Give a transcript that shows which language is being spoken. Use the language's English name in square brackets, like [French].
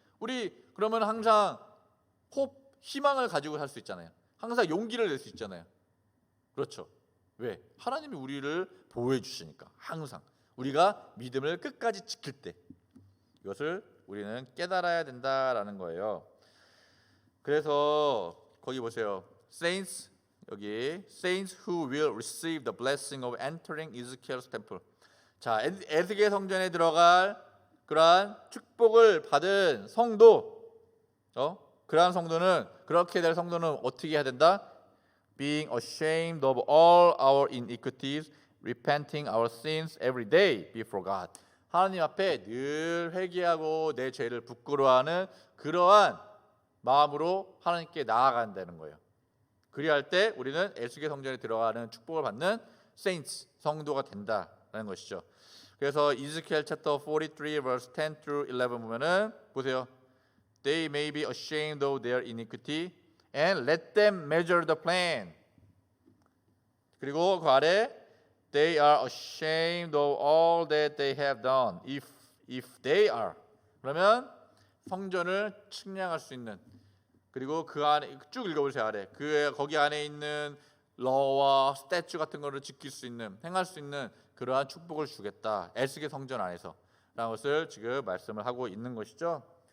[Korean] 우리 그러면 항상 희망을 가지고 살 수 있잖아요. 항상 용기를 낼 수 있잖아요. 그렇죠. 왜? 하나님이 우리를 보호해 주시니까. 항상 우리가 믿음을 끝까지 지킬 때 이것을 우리는 깨달아야 된다라는 거예요. 그래서 거기 보세요. [English] Saints, [Korean] 여기 [English] Saints who will receive the blessing of entering Ezekiel's temple. [Korean] 자, 에스겔 성전에 들어갈 그러한 축복을 받은 성도, 그러한 성도는, 그렇게 될 성도는 어떻게 해야 된다? [English] Being ashamed of all our iniquities, repenting our sins every day before God. [Korean] 하나님 앞에 늘 회개하고 내 죄를 부끄러워하는 그러한 마음으로 하나님께 나아간다는 거예요. 그리할 때 우리는 에스겔 성전에 들어가는 축복을 받는 saints, 성도가 된다라는 것이죠. 그래서 이즈키엘 챕터 43 [English] verse 10 through 11 [Korean] 보면은 보세요. [English] They may be ashamed of their iniquity and let them measure the plan. [Korean] 그리고 그 아래 [English] They are ashamed of all that they have done. If they are. [Korean] 그러면 성전을 측량할 수 있는, 그리고 그 안에 쭉 읽어보세요. 아래 거기 안에 있는 러와 스태츄 같은 거를 지킬 수 있는, 행할 수 있는 그러한 축복을 주겠다. 에스겔 성전 안에서 라는 것을 지금 말씀을 하고 있는 것이죠.